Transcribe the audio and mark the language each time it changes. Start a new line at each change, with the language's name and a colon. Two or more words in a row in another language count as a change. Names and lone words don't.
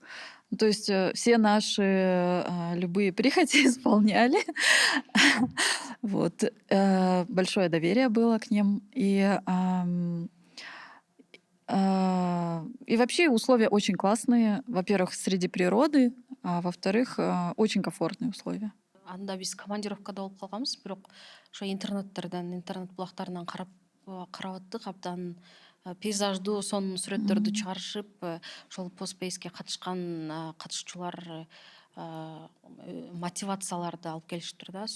Russian: Ну, то есть все наши любые прихоти исполняли. Вот. Большое доверие было к ним. И вообще условия очень классные. Во-первых, среди природы, а во-вторых, очень комфортные условия.
Kyrgyz: Анда биз командировкада болуп калганбыз, бирок ошо интернет булактарынан карап аттык, абдан пейзаждуу, сонун сүрөттөрдү чыгарышып, ошол постспейске катышкан катышуучулар мотивацияларды алып келиштир да.